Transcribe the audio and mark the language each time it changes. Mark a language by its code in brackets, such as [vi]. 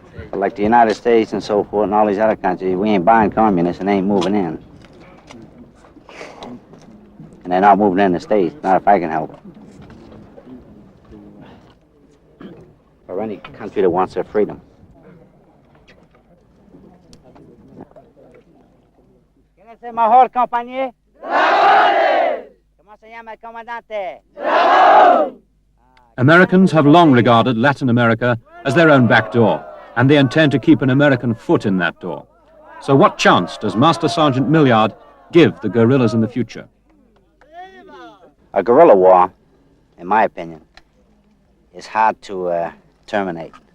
[en] But like the United States and so forth and all these other countries, we ain't buying communists and ain't moving in. And they're not moving in the States, not if I can help it. Or any country that wants their freedom. [es] ¿Quién es el mejor compañero? ¡Dragones! ¿Cómo se llama el comandante? ¡Dragón! [en] Americans have long regarded Latin America as their own back door, and they intend to keep an American foot in that door. So what chance does Master Sergeant Milliard give the guerrillas in the future? A guerrilla war, in my opinion, is hard to terminate.